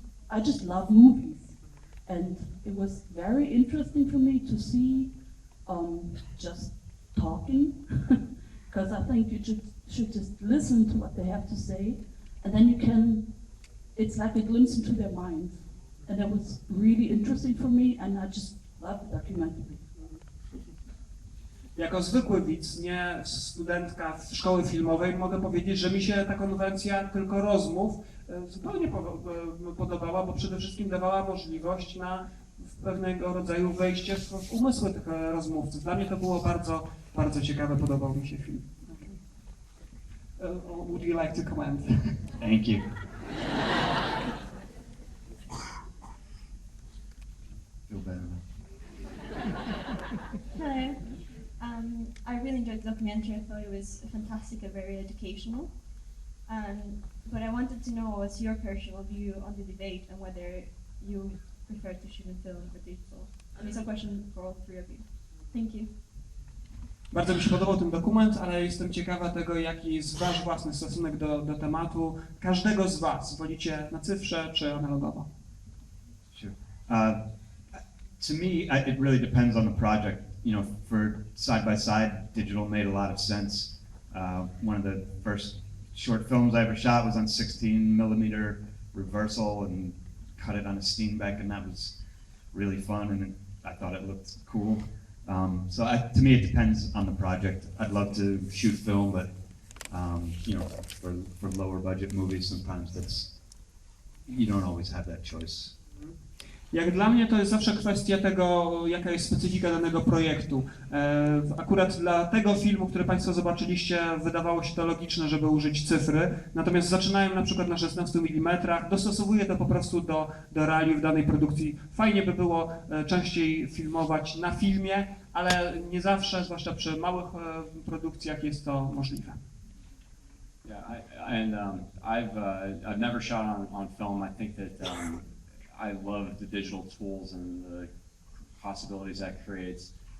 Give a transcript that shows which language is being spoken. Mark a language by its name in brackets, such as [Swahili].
[English] I just love movies, and it was very interesting for me to see just talking, because I think you should just listen to what they have to say, and then you can. It's like a glimpse into their minds. And that was really interesting for me, and I just love the documentary. [Polish] Jako zwykły widz, nie studentka szkoły filmowej, mogę powiedzieć, że mi się ta konwencja tylko rozmów zupełnie podobała, bo przede wszystkim dawała możliwość na pewnego rodzaju wejście w umysły tych rozmówców. Dla mnie to było bardzo, bardzo ciekawe, podobał mi się film. [English] Would you like to comment? Thank you. Feel better. Hello. I really enjoyed the documentary. I thought it was fantastic and very educational. But I wanted to know what's your personal view on the debate and whether you prefer to shoot in film or digital. And it's a question for all three of you. Thank you. [Polish] Bardzo mi się podobał ten dokument, ale jestem ciekawa tego, jaki jest Wasz własny stosunek do tematu. Każdego z Was. Wolicie na cyfrze czy analogowo? [English] Sure. To me, it really depends on the project. You know, for side by side, digital made a lot of sense. One of the first short films I ever shot was on 16mm reversal and cut it on a Steenbeck, and that was really fun, and I thought it looked cool. So to me, it depends on the project. I'd love to shoot film, but you know, for lower budget movies, sometimes you don't always have that choice. [Polish] Jak dla mnie to jest zawsze kwestia tego, jaka jest specyfika danego projektu. Akurat dla tego filmu, który Państwo zobaczyliście, wydawało się to logiczne, żeby użyć cyfry, natomiast zaczynałem na przykład na 16 mm, dostosowuję to po prostu do realiów danej produkcji. Fajnie by było częściej filmować na filmie, ale nie zawsze, zwłaszcza przy małych produkcjach, jest to możliwe. [English] Yeah, I've never shot on film. I think that I love the digital tools and the possibilities that creates.